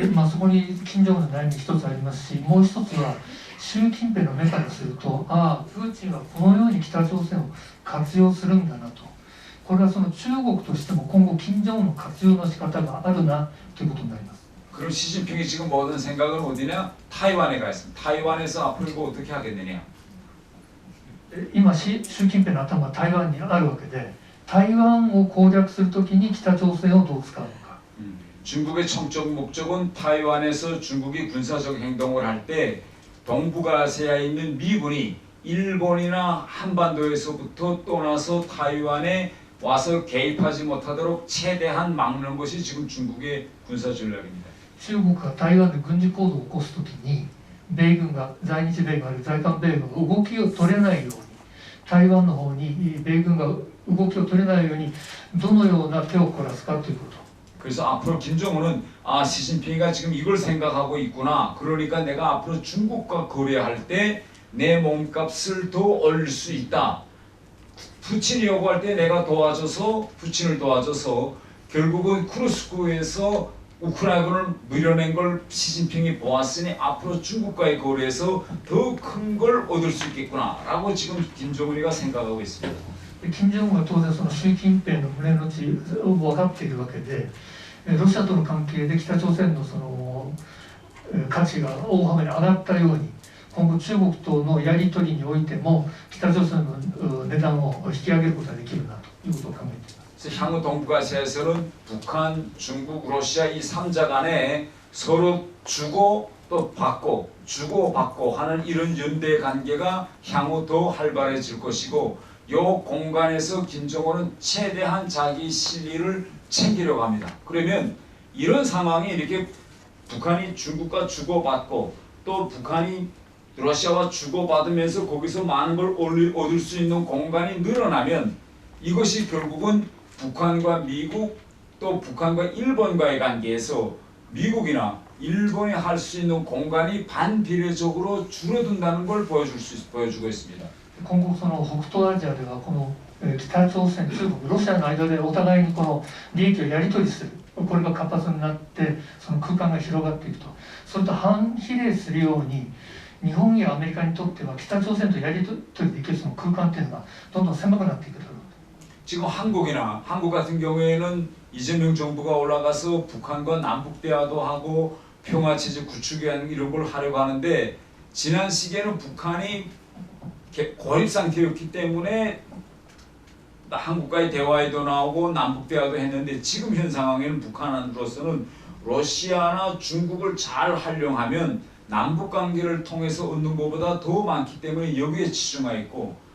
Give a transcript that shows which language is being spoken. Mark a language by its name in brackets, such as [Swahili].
[Japanese] そこに金正恩の悩み一つありますし、もう一つは習近平の目からすると、プーチンはこのように北朝鮮を活用するんだなと、これはその中国としても今後金正恩の活用の仕方があるなということになります。 [Korean] 그럼 시진핑이 지금 모든 생각은 어디냐? 타이완에 가 있습니다. 타이완에서 앞으로 이거 어떻게 하겠느냐? [Japanese] 今習近平の頭は台湾にあるわけで、台湾を攻略するときに北朝鮮をどう使うのか。 [Korean] 중국의 청적 목적은 타이완에서 중국이 군사적 행동을 할 때 동북아시아에 있는 미군이 일본이나 한반도에서부터 떠나서 타이완에 와서 개입하지 못하도록 최대한 막는 것이 지금 중국의 군사 전략입니다. [Japanese] 中国が台湾で軍事行動を起こすときに、米軍が在日米軍あるいは在韓米軍が動きを取れないように、台湾の方に米軍が動きを取れないようにどのような手を凝らすかということ。 [Korean] 그래서 앞으로 김정은은 시진핑이가 지금 이걸 생각하고 있구나, 그러니까 내가 앞으로 중국과 거래할 때 내 몸값을 더 올릴 수 있다, 푸틴이 요구할 때 내가 도와줘서 푸틴을 도와줘서 결국은 쿠르스크에서 우크라이나군을 밀어낸 걸 시진핑이 보았으니 앞으로 중국과의 거래에서 더 큰 걸 얻을 수 있겠구나 라고 지금 김정은이가 생각하고 있습니다. [Japanese] 金正恩は当然その習近平の胸の内を分かっているわけで、ロシアとの関係で北朝鮮のその価値が大幅に上がったように、今後中国とのやり取りにおいても北朝鮮の値段を引き上げることができるなということを考えています。 [Korean] 향후 동북아시아에서는 북한, 중국, 러시아 이 3자 간에 서로 주고 또 받고 주고받고 하는 이런 연대 관계가 향후 더 활발해질 것이고, 이 공간에서 김정은은 최대한 자기 실리를 챙기려고 합니다. 그러면 이런 상황이 이렇게 북한이 중국과 주고받고 또 북한이 러시아와 주고받으면서 거기서 많은 걸 얻을 수 있는 공간이 늘어나면 이것이 결국은 북한과 미국 또 북한과 일본과의 관계에서 미국이나 일본이 할 수 있는 공간이 반비례적으로 줄어든다는 걸 보여주고 있습니다. [Japanese] 今後その北東アジアではこの北朝鮮、中国、ロシアの間でお互いにこの利益をやり取りする、これが活発になってその空間が広がっていくと、それと反比例するように日本やアメリカにとっては北朝鮮とやり取りできるその空間というのがどんどん狭くなっていくだろうと。 [Korean] 지금 한국 같은 경우에는 이재명 정부가 올라가서 북한과 남북 대화도 하고 평화 체제 구축에 하는 이런 걸 하려고 하는데, 지난 시기에는 북한이 고립 상태였기 때문에 한국과의 대화에도 나오고 남북 대화도 했는데, 지금 현 상황에는 북한으로서는 러시아나 중국을 잘 활용하면 남북 관계를 통해서 얻는 것보다 더 많기 때문에 여기에 치중해 있고,